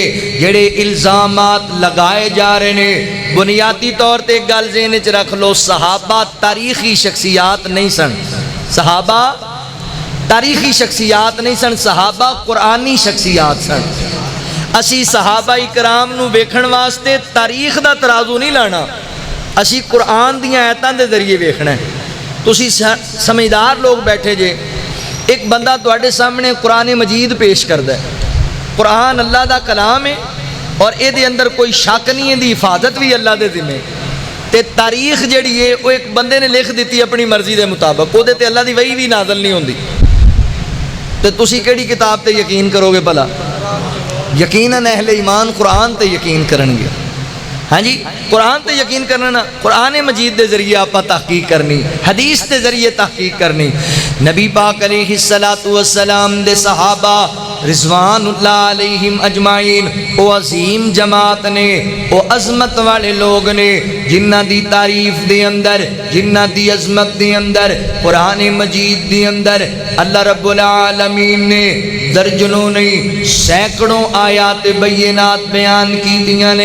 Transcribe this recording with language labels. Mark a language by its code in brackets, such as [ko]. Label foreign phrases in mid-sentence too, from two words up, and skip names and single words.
[pa] جڑے الزامات لگائے جا رہے ہیں بنیادی طور تے گل ذہن وچ رکھ لو، صحابہ تاریخی شخصیات نہیں سن. صحابہ تاریخی شخصیات نہیں سن، صحابہ قرآنی شخصیات سن. اسی صحابہ اکرام نو ویکھن واسطے تاریخ دا ترازو نہیں لانا، اسی قرآن دیاں آیتاں دے ذریعے ویکھنا ہے. تسی سمجھدار لوگ بیٹھے جے، ایک بندہ تواڈے سامنے قرآن مجید پیش کردا ہے، قرآن اللہ دا کلام ہے اور اے دے اندر کوئی شک نہیں ہے، دی حفاظت بھی اللہ دے ذمہ تے تاریخ جڑی ہے وہ ایک بندے نے لکھ دیتی اپنی مرضی دے مطابق، وہ دے تے اللہ دی وحی بھی نازل نہیں ہوندی. تے تسی کیڑی کتاب تے یقین کرو گے بھلا؟ یقیناً اہل ایمان قرآن تے یقین کرن گے. ہاں جی، قرآن تے یقین کرنا، قرآن مجید دے ذریعے آپ تحقیق کرنی، حدیث دے ذریعے تحقیق کرنی. نبی پاک [ar] علیہ الصلوۃ والسلام [pa] دے صحابہ [ar] رضوان اللہ علیہم اجمعین، [pa] او عظیم جماعت نے، او عظمت والے لوگ نے جنہ دی تعریف دے اندر، جنہ دی عظمت دے اندر، قرآن مجید دے اندر [ar] اللہ رب العالمین [pa] نے درجنوں نہیں سینکڑوں آیات بینات بیان کی دیاں نے۔